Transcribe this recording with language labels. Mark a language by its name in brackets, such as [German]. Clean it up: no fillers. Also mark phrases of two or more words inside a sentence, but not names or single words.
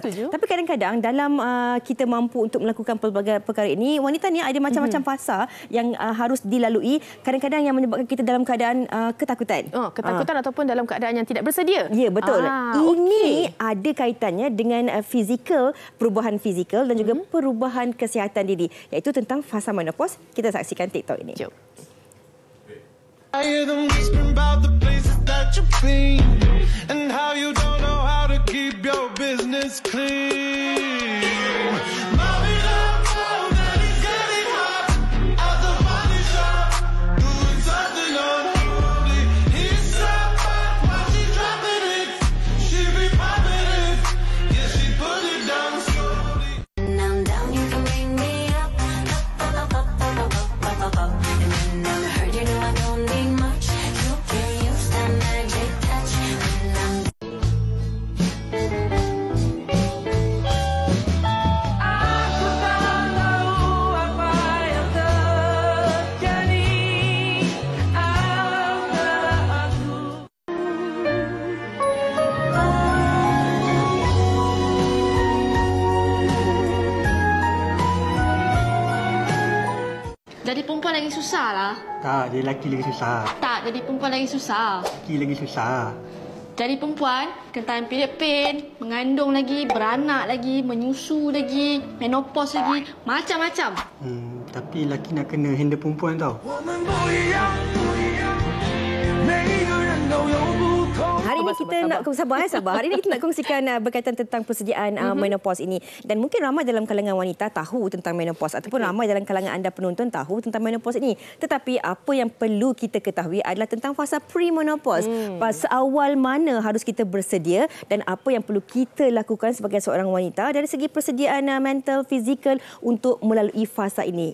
[Malay] Tapi kadang-kadang dalam kita mampu untuk melakukan pelbagai perkara ini, wanita ni ada macam-macam fasa yang harus dilalui. Kadang-kadang yang menyebabkan kita dalam keadaan ketakutan. Ketakutan ataupun dalam keadaan yang tidak bersedia. Ya, betul. Ini ada kaitannya dengan perubahan fizikal dan juga perubahan kesihatan diri, iaitu tentang fasa menopause. Kita saksikan TikTok ini. Jom. [English] I hear them whispering about the places that you've been and how you don't know how to keep your business clean. Mommy, love, that is getting hot at the body shop, doing something unruly. He's so hot while she's dropping it. She be popping it. Yeah, she put it down slowly. Now I'm down, you can bring me up, up, up, up, up, up, up, up. And when I'm hurt, you know I don't need much. You can use that magic touch when I'm. [Malay] Aku tak tahu apa yang terjadi antara aku. Jadi perempuan lagi susah lah. Tak, jadi lelaki lagi susah. Tak, jadi perempuan lagi susah. Lelaki lagi susah. Jadi perempuan, kena tahan [English] period pain, [Malay] mengandung lagi, beranak lagi, menyusu lagi, menopause lagi, macam-macam. Tapi lelaki nak kena handle perempuan tau. [Chinese] 我们不一样，每个人都有不同。 [Malay] Hari ini kita nak sabar. Hari ini kita nak kongsikan berkaitan tentang persediaan menopause ini. Dan mungkin ramai dalam kalangan wanita tahu tentang menopause ataupun ramai dalam kalangan anda penonton tahu tentang menopause ini. Tetapi apa yang perlu kita ketahui adalah tentang fasa pre-menopause. Fasa awal mana harus kita bersedia dan apa yang perlu kita lakukan sebagai seorang wanita dari segi persediaan mental, fizikal untuk melalui fasa ini.